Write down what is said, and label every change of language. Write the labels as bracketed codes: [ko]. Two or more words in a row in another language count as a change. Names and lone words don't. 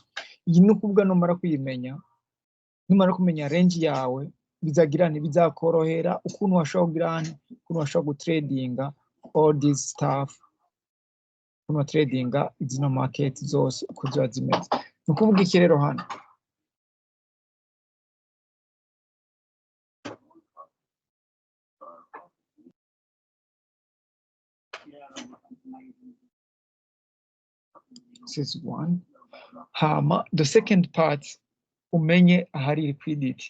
[rw] Iyi nukuvuga numara kumenya range yawe, bizakorohera ukuntu washobora gutradinga [en] all this stuff, [rw] ukuntu tradinga izino market zose uko ziba zimeze. Nukuvuga iki rero hano, [en] this is one. [rw] Hama [en] the second part [rw] umenye ahari liquidity.